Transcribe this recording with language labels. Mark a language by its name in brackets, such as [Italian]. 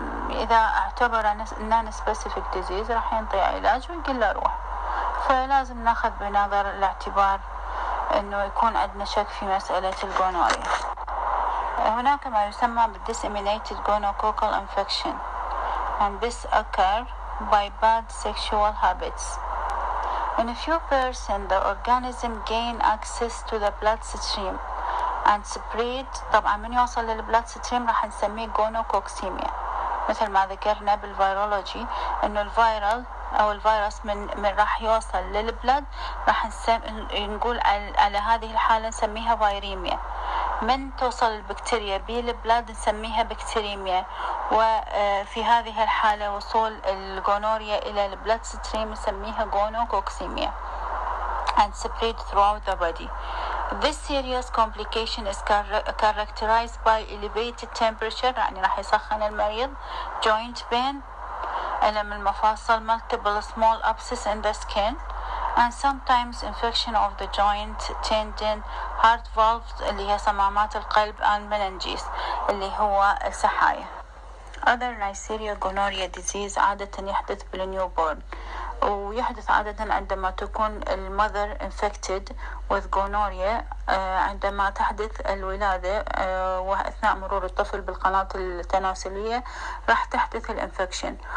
[Arabic] إذا اعتبر [English] non-specific disease [Arabic] راح ينطي علاج ويقول له روح. فلازم ناخذ بنظر الاعتبار إنه يكون عندنا شك في مسألة الجونوريا. هناك ما يسمى [English] disseminated gonococcal infection, and this occur by bad sexual habits. In a few persons, the organism gain access to the bloodstream and spread. [Arabic] طبعا من يوصل للبلاد ستريم راح نسميه جونوكوكسيميا، مثل ما ذكرنا بالفيرولوجي انه الفيرال او الفيروس من راح يوصل للبلد راح نقول على هذه الحالة نسميها فيريميا. من توصل البكتيريا بالبلد نسميها بكتيريميا. وفي هذه الحالة وصول الجونوريا إلى البلد ستريم نسميها جونوكوكسيميا [English] and spread throughout the body. This serious complication is characterized by elevated temperature، [Arabic] يعني راح يسخن المريض، [English] joint pain، [Arabic] ألم المفاصل، [English] multiple small abscess in the skin, and sometimes infection of the joint, tendon, heart valves [Arabic] اللي هي صمامات القلب، [English] and meninges [Arabic] اللي هو السحايا. [English] Other Neisseria gonorrhea disease [Arabic] عادة يحدث بالنيوبورن، ويحدث عادة عندما تكون المother [English] infected with gonorrhea [Arabic] عندما تحدث الولادة وأثناء مرور الطفل بالقناة التناسلية راح تحدث الانفكشن.